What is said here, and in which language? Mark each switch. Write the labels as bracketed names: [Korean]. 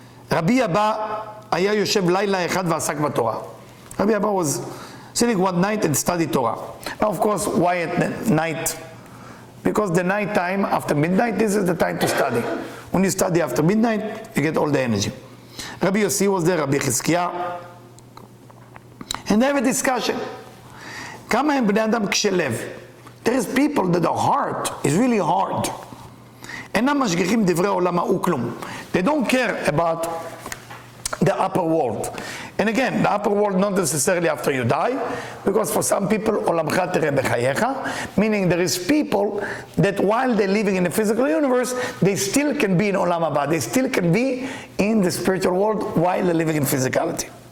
[Hebrew] Rabbi Abba היה יושב לילה אחד ועסק בתורה. [English] Rabbi Abba was sitting one night and studied Torah. Now, of course, why at night? Because the night time, after midnight, this is the time to study. When you study after midnight, you get all the energy. Rabbi Yossi was there, Rabbi Chizkiah, and they have a discussion. [Hebrew] כמה הם בני אדם קשי לב? [English] There is people that their heart is really hard. [Hebrew] אינם משגיחים דברי עולם ההוא כלום. [English] They don't care about the upper world. And again, the upper world not necessarily after you die, because for some people, [Hebrew] olamcha tereh b'chayecha, [English] meaning there is people that while they're living in the physical universe, they still can be in olam haba. They still can be in the spiritual world while they're living in physicality.